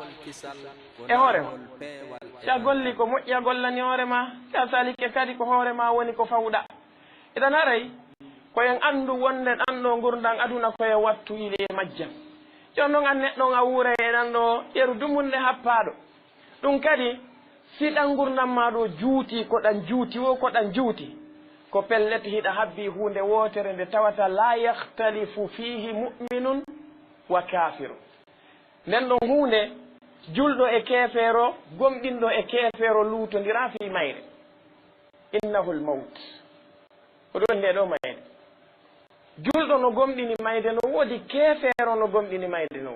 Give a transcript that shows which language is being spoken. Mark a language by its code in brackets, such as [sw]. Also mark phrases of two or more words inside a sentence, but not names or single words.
[ff] e hoorema sa golli ko moƴƴi a gollani hoorema sa salike kadi ko hoorema woni ko fawɗa eɗan haray koyen andu wonde ɗanɗo gurdan aduna koye wattu ile majjam jon noon an neɗɗon a wuura e ɗanɗo yeru dumunde happaɗo ɗum kadi si ɗan gurdam maɗo juuti ko ɗan juuti wo ko ɗan juuti ko pellete hiɗa habbi hunde wotere nde tawata [ar] لا يختلف فيه مؤمن وكافر [ff] nden ɗon hunde julɗo e keefeero gomɗinɗo e keefeero luutodira fi mayre [ar] إنه الموت [ff] ko ɗon nde ɗo mayde julɗo no gomɗini mayde no woodi keefeero no gomɗini mayde no